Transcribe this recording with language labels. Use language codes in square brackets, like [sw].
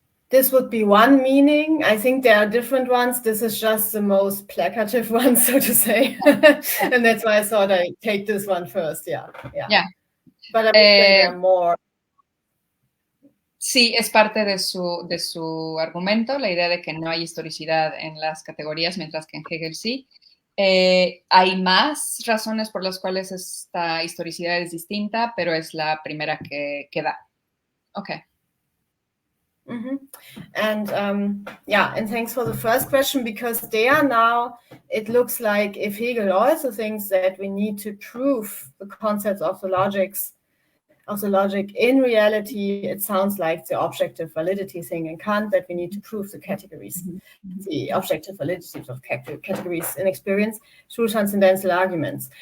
[en] This would be one meaning. I think there are different ones. This is just the most placative one, so to say. And that's why I thought I'd take this one first. Yeah. But I would say there are more. [es] Sí, es parte de su argumento, la idea de que no hay historicidad en las categorías, mientras que en Hegel sí. Hay más razones por las cuales esta historicidad es distinta, pero es la primera que da. [en] Okay. And and thanks for the first question, because there now it looks like if Hegel also thinks that we need to prove the concepts of the logic in reality, it sounds like the objective validity thing in Kant, that we need to prove the categories, the objective validity of categories in experience through transcendental arguments.